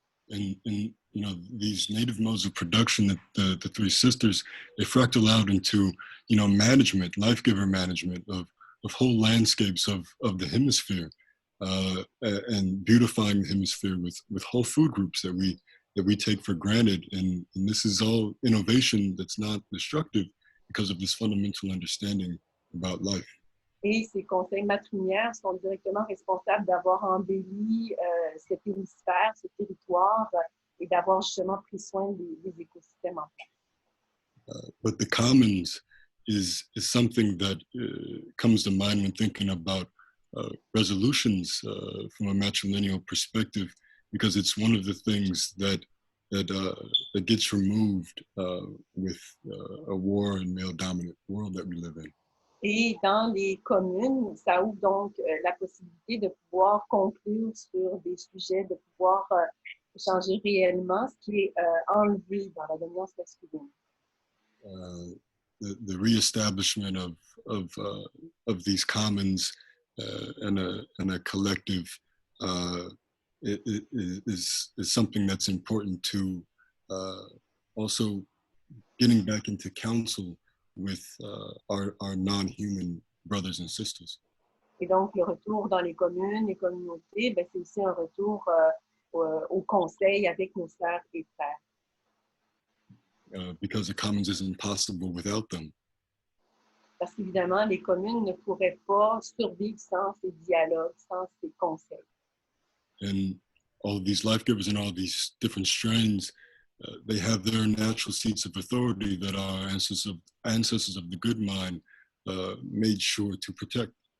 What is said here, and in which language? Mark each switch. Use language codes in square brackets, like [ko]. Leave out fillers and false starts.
[en] And you know, these native modes of production that the three sisters, they fractal out into, you know, management, life giver management of whole landscapes of the hemisphere, and beautifying the hemisphere with whole food groups that we take for granted. And this is all innovation that's not destructive because of this fundamental understanding about life. [fr] Et ces conseils matrilinéaires sont directement responsables d'avoir embelli cet hémisphère, ce territoire, et d'avoir justement pris soin des écosystèmes en place. [en] But the commons is something that comes to mind when thinking about resolutions from a matrilineal perspective, because it's one of the things that gets removed with a war and male-dominant world that we live in. [fr] Et dans les communes, ça ouvre donc la possibilité de pouvoir conclure sur des sujets, de pouvoir changer réellement ce qui est enlevé dans la dominance masculine. [en] The reestablishment of these commons and a collective is something that's important to also getting back into counsel with our non-human brothers and sisters. [fr] Et donc, le retour dans les communes, les communautés, ben, c'est aussi un retour au conseil avec nos sœurs et frères. [en] Because the commons isn't possible without them. [fr] Parce qu'évidemment, les communes ne pourraient pas survivre sans ces dialogues, sans ces conseils. [en] And all of these life givers and all these different strains, they have their natural seats of authority that our ancestors of the good mind made sure to protect.